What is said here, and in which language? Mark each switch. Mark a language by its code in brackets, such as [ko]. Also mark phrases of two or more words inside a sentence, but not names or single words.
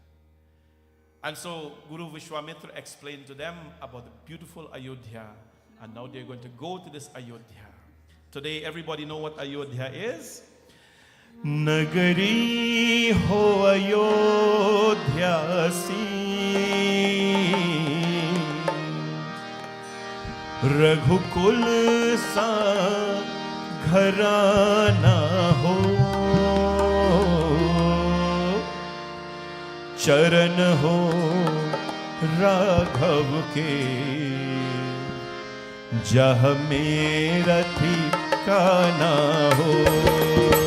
[en] And so Guru Vishwamitra explained to them about the beautiful Ayodhya, and now they're going to go to this Ayodhya. Today, everybody know what Ayodhya is? [hi] नगरी हो अयोध्या सी, रघुकुल सा घराना हो, चरण हो राघव के, जह मेरा ठिकाना हो।